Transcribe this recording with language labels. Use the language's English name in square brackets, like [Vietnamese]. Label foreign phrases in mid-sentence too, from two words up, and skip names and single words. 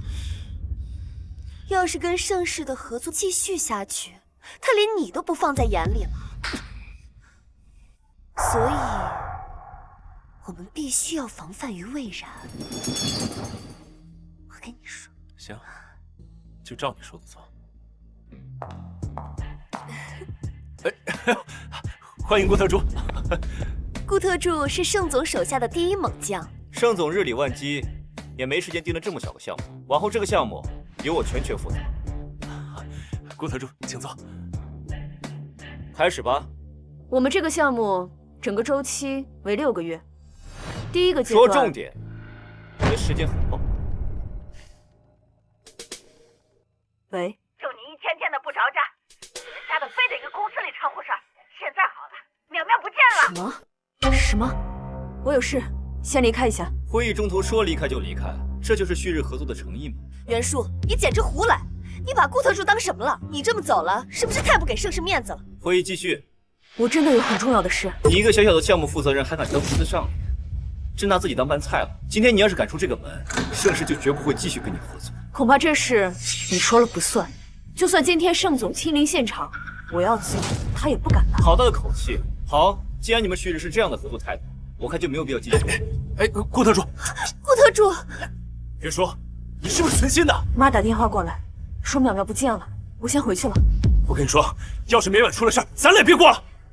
[Chinese] 要是跟盛世的合作继续下去，他连你都不放在眼里了。所以我们必须要防范于未然。我跟你说。行，就照你说的做。歡迎顧特助。顧特助是盛總手下的第一猛將。盛總日理萬機，也沒時間盯着這麼小個項目。往後這個項目由我全權負責。顧特助，請坐。開始吧。我們這個項目整個週期為6個月。第一個階段。說重點，你的時間很夠。喂。就你一天天的不着家，你们家的非得跟公司里掺和事儿。现在好了，淼淼不見了。什麼？ 我有事，先離開一下。會議中途說離開就離開，這就是旭日合作的誠意嗎？袁叔，你簡直胡來！你把顧特助當什麼了？你這麼走了，是不是太不給盛世面子了？會議繼續。我真的有很重要的事。你一個小小的項目負責人，還敢當公司上臉，真拿自己當拌菜了。今天你要是敢出這個門，盛世就絕不會繼續跟你合作。恐怕這事你說了不算。就算今天盛總親臨現場，我要走，他也不敢拿。好大的口氣！好，既然你們旭日是這樣的合作態度，我看就沒有必要繼續。顧特助，顧特助，袁叔，你是不是存心的？媽打電話過來，說淼淼不見了，我先回去了。我跟你說，要是美婉出了事兒，咱倆別過了。